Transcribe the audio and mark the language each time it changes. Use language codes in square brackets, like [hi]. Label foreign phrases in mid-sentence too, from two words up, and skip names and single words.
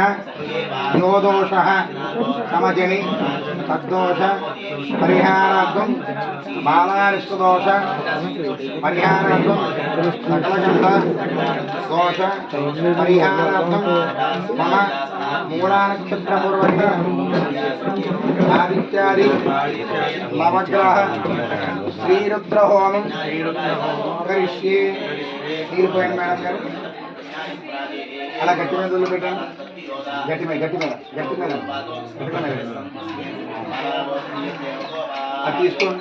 [sa] यो दोषः समजनि तद्दोष परिहारार्थं बालारिष्टदोष परिहारार्थं सकलगन्ध दोष परिहारार्थं मम मूलानक्षत्रपूर्वक ఆదిత్యాది నవగ్రహ శ్రీరుద్ర హోమం కరిష్యే. [te] తీరిపోయింది మేడం గారు. అలా గట్టి మీద వదిలిపెట్టండి. గట్టి మీద గట్టి మీద గట్టి మీద గట్టి మీద అది తీసుకోండి.